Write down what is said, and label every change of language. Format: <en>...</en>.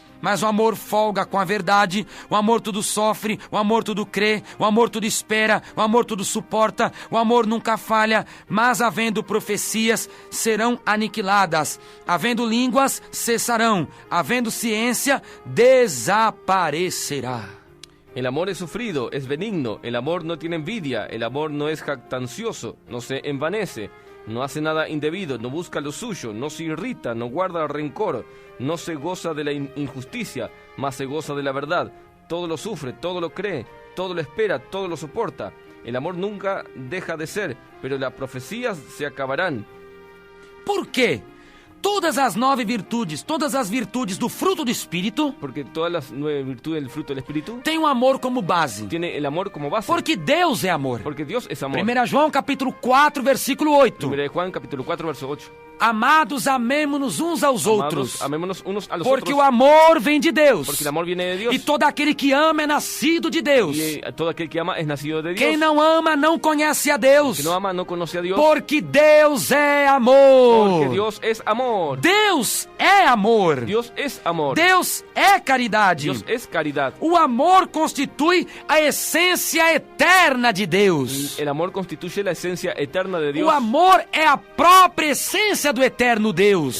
<pt>Mas o amor folga com a verdade. O amor tudo sofre, o amor tudo crê, o amor tudo espera, o amor tudo suporta, o amor nunca falha. Mas havendo profecias, serão aniquiladas. Havendo línguas, cessarão. Havendo ciência, desaparecerá.</pt> <es>El amor es sufrido, es benigno, el amor no tiene envidia, el amor no es jactancioso, no se envanece, no hace nada indebido, no busca lo suyo, no se irrita, no guarda rencor, no se goza de la injusticia, mas se goza de la verdad. Todo lo sufre, todo lo cree, todo lo espera, todo lo soporta. El amor nunca deja de ser, pero las profecías se acabarán.</es> <pt>Por quê? Todas as 9 virtudes, todas as virtudes do fruto do Espírito</pt> <es>Porque todas las 9 virtudes del fruto del Espíritu</es> <pt>têm o amor como base.</pt> <es>tiene el amor como base.</es> <pt>Porque Deus é amor.</pt> <es>Porque Dios es amor.</es> <pt>1 João capítulo 4, versículo 8.</pt> <es>1 de Juan capítulo 4 verso 8.</es> <pt>Amados, amemo-nos uns aos outros.</pt> <es>Amados, amémonos unos a los</es> <pt>Porque</pt> <es>otros.</es> <pt>o amor vem de Deus.</pt> <es>Porque el amor viene de Dios.</es> <pt>E todo aquele que ama é nascido de Deus.</pt> <es>Y todo aquel que ama es nacido de Dios.</es> <pt>Quem não ama não conhece a Deus.</pt> <es>Que no ama no conoce a Dios.</es> <pt>Porque Deus é amor.</pt> <es>Porque Dios es amor.</es> <pt>Deus é amor.</pt> <es>Dios es amor.</es> <pt>Deus é caridade.</pt> <es>Dios es caridad.</es> <pt>O amor constitui a essência eterna de Deus.</pt> <es>El amor constituye la esencia eterna de Dios.</es> <pt>O amor é a própria essência essência do eterno Deus.</pt>